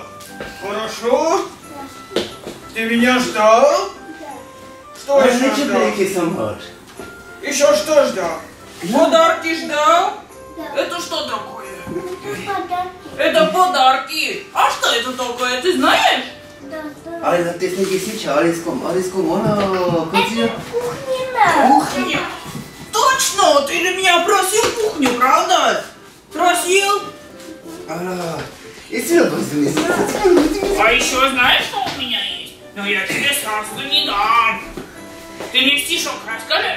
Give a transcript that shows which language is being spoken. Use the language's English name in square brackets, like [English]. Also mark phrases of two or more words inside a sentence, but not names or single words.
[Russian] Хорошо? Ты меня ждал? Что еще ждал? Еще что ждал? Подарки ждал? Это что такое? Это подарки. А что это такое? Ты знаешь? [Czech] Ale ty jsi děsiča, Alisko, ona, [Russian] Кухня. Точно! Ты ли меня просил кухню, правда? Просил? А еще знаешь, что у меня есть? Но я тебе сразу не дам. Ты мне стишок расскажешь?